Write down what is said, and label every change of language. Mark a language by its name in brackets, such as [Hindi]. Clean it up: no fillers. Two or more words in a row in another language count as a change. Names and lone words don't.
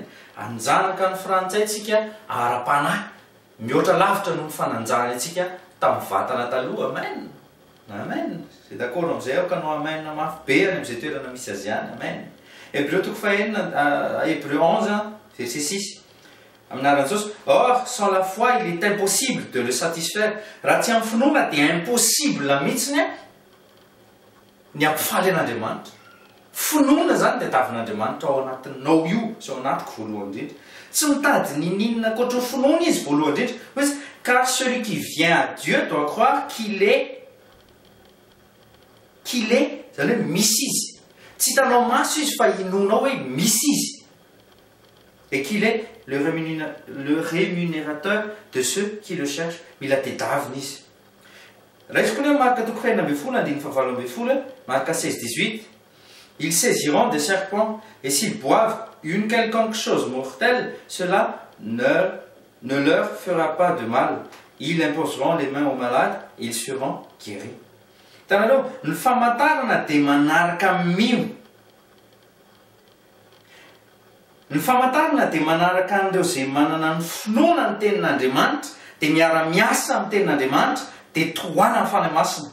[Malagasy] Anjanaka ny frantsay tsika ara-panahy. Mihoatra lavitra no fananjana antsika tamin'ny vatana taloha. Amen. Amen. Zay d'accord amin'izay ao ka no amen mafy be any amin'izay toerana misy azy any. Amen. Hébreu toko 11:6 aminaran'i Jesosy. [French] Or sans la foi il est impossible de le satisfaire. [Malagasy] Raha tsy amin'ny finoana dia impossible mihitsiny ny ampifaly an'Andriamanitra. Finoana zany dia tavin'Andriamanitra ao anatinao io sy ao anatiko voalohany indrindra. Tsy mitady ninina ankoatra ny finoana izy voalohany indrindra. [French] Hoe car celui qui vient à Dieu doit croire qu'il est [Malagasy] zany hoe misy izy. Tsy hitanao maso izy fa inonao hoe misy izy. [French] Et qu'il est le rémunérateur de ceux qui le cherchent. [Malagasy] Mila tedavina izy. Raha koa hoe Marka toko 2:7 Marka 16:18 [French] ils saisiront des serpents et s'ils boivent une quelconque chose mortelle, cela ne leur fera pas de mal. Ils imposeront les mains aux malades, ils seront guéris. [Malagasy] Hitanareo, ny famantarana dia manaraka mino. Ny famantarana dia manaraka an'ireo izay manana ny finoana ny tenin'Andriamanitra, dia miara-miasa amin'ny tenin'Andriamanitra, dia tohana ny fanahy masina.